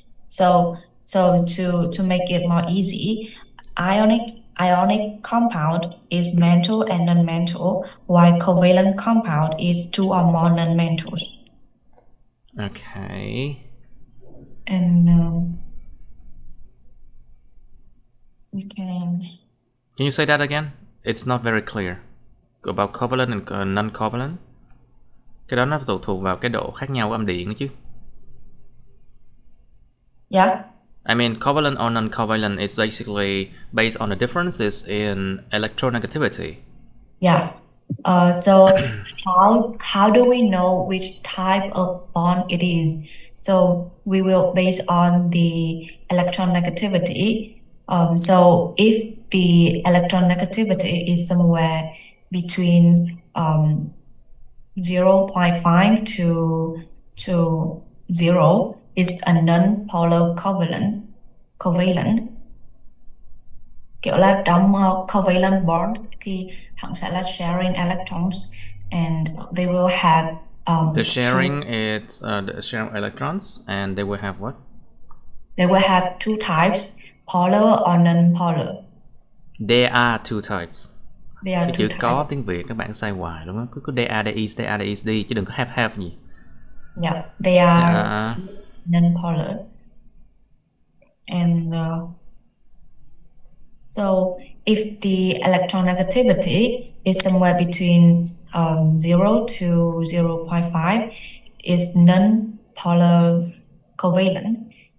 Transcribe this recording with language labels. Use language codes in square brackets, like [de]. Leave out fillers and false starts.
[en] So to make it more easy, ionic compound is metal and non-metal, while covalent compound is two or more non-metals. Okay. And we can you say that again? It's not very clear about covalent and non-covalent. [vi] Cái đó nó thuộc vào cái độ khác nhau của âm điện nữa chứ. [en] Yeah. I mean, covalent or non-covalent is basically based on the differences in electronegativity. Yeah. So how do we know which type of bond it is? So we will base on the electronegativity. So if the electronegativity is somewhere between 0.5 to 0, is a non-polar covalent. [vi] Kiểu là trong covalent bond thì hẳn sẽ là [en] sharing electrons, and they will have the sharing electrons, and they will have what? They will have two types, polar or non-polar. There are two types. [vi] Cái chữ có tiếng Việt các bạn sai hoài luôn á, cứ [en] there is [vi] đi chứ đừng có have gì. [en] Yeah, they are non-polar. And So if the electronegativity is somewhere between 0 to 0.5, is non-polar covalent.